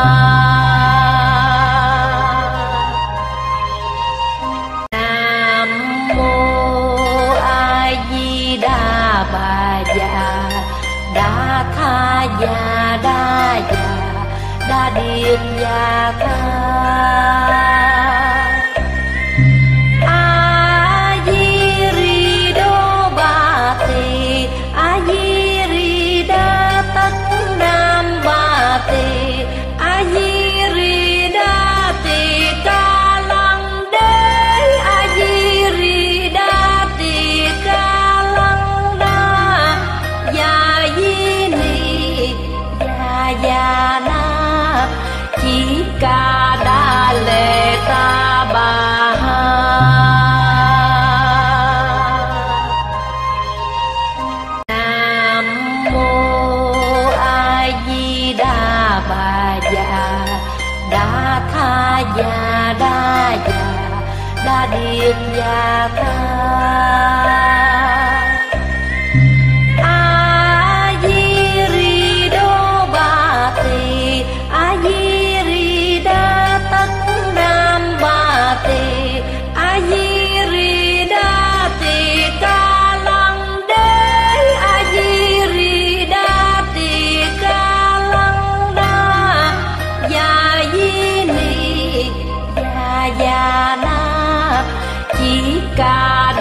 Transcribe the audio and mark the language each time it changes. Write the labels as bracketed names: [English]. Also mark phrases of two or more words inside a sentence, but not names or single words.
[Vietnamese] nam mô a di đà bà già đa tha ya đa điệp ya kha a di ri đô ba tỳ a di ri đa tất nam ba tỳ a di ri đa tỳ ca lăng đế a di ri đa tỳ ca lăng đa ya di ni ya na chỉ ca đa lệ ta bà ha nam mô a di đà bà già đa tha ya đa điệp ya kha a di ri đô ba tỳ a di ri đa tất nam ba tỳ a di ri đa tỳ ca lăng đế a di ri đa tỳ ca lăng đa ya di ni ya na chỉ ca